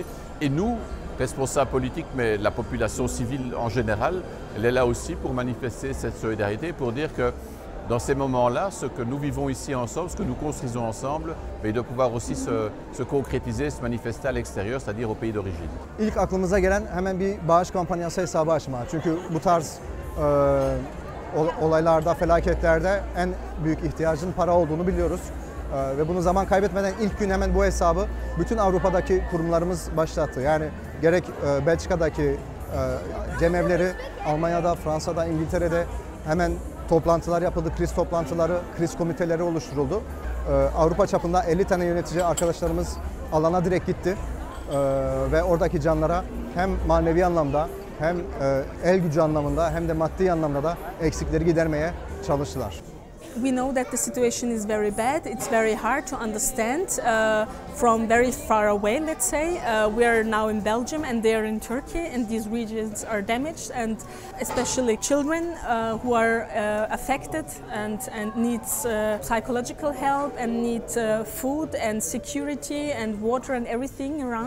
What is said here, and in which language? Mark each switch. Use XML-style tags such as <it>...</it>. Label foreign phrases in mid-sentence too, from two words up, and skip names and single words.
<fr>Et nous, responsables politiques, mais la population civile en général, elle est là aussi pour manifester cette solidarité, pour dire que dans ces moments-là, ce que nous vivons ici ensemble, ce que nous construisons ensemble, il doit pouvoir aussi se concrétiser, se manifester à l'extérieur, c'est-à-dire au pays d'origine.</fr> <tr>İlk aklımıza gelen hemen bir bağış kampanyası hesabı açma. Çünkü bu tarz olaylarda, felaketlerde en büyük ihtiyacın para olduğunu biliyoruz. Ve bunu zaman kaybetmeden ilk gün hemen bu hesabı bütün Avrupa'daki kurumlarımız başlattı. Yani gerek Belçika'daki cemevleri, Almanya'da, Fransa'da, İngiltere'de hemen toplantılar yapıldı, kriz toplantıları, kriz komiteleri oluşturuldu. Avrupa çapında 50 tane yönetici arkadaşlarımız alana direkt gitti ve oradaki canlara hem manevi anlamda hem el gücü anlamında hem de maddi anlamda da eksikleri gidermeye çalıştılar.</tr> <en>We know that the situation is very bad. It's very hard to understand from very far away, let's say. We are now in Belgium and they are in Turkey, and these regions are damaged, and especially children who are affected and needs psychological help and need food and security and water and everything around.</en>